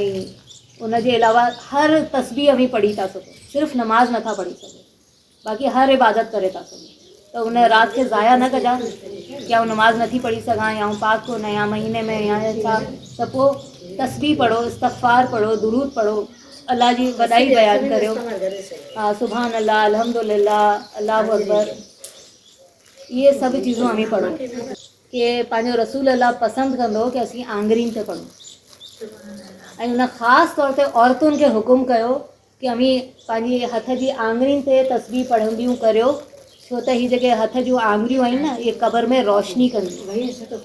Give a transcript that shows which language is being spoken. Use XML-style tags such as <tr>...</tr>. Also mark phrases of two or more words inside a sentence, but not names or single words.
<sd>ऐं उनजे अलावा हर तस्बीह बि पढ़ी था सघो, सिर्फ़ु नमाज़ नथा पढ़ी सघो, बाक़ी हर इबादत करे था सघो। त उन राति खे ज़ाया न कजां कि आउं नमाज़ नथी पढ़ी सघां या पाक कोन आहियां महीने में या छा। त पोइ तस्बीह पढ़ो, इस्तग़फ़ार पढ़ो, दुरूद पढ़ो, अल्लाह जी वॾाई बयानु करियो। हा,</sd> <ar>سبحان الله، الحمد لله، الله أكبر,</ar> <sd>ये सभु चीज़ूं हमें पढ़ो कि पंहिंजो रसूल अल्लाह पसंदि कंदो कि असीं आंगरीन ते पढ़ूं। ऐं उन ख़ासि तौर ते औरतुनि खे हुकुम कयो कि अमी पंहिंजी हथ जी आंगरीन ते तस्बीह पढ़ंदियूं करियो, छो त हीअ जेके हथ जूं आंगरियूं आहिनि न, इहे क़बर में रोशनी कंदियूं।</sd>